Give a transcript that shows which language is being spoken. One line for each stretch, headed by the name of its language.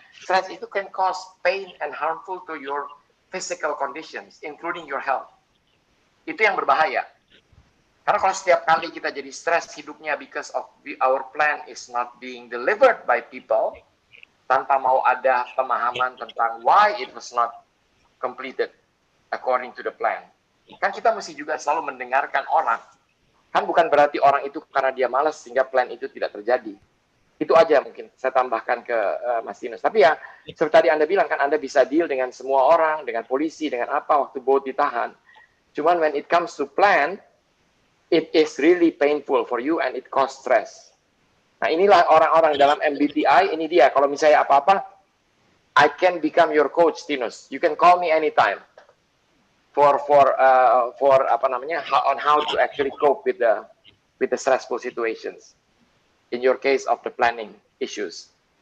English: Stress itu can cause pain and harmful to your physical conditions, including your health.
Indonesian: Itu yang berbahaya. Karena kalau setiap kali kita jadi stres hidupnya
English: because of our plan is not being delivered by people,
Indonesian: tanpa mau ada pemahaman tentang
English: why it was not completed according to the plan.
Indonesian: Kan kita mesti juga selalu mendengarkan orang. Kan bukan berarti orang itu karena dia malas sehingga plan itu tidak terjadi. Itu aja mungkin saya tambahkan ke Mas Tinus. Tapi ya, seperti tadi Anda bilang kan, Anda bisa deal dengan semua orang, dengan polisi, dengan apa waktu Boat ditahan.
English: Cuman when it comes to plan, it is really painful for you and it cause stress.
Indonesian: Nah inilah orang-orang dalam MBTI, ini dia. Kalau misalnya apa-apa,
English: I can become your coach,
Indonesian: Tinus.
English: You can call me anytime. For
Indonesian: apa namanya,
English: on how to actually cope with the stressful situations in your case of the planning issues.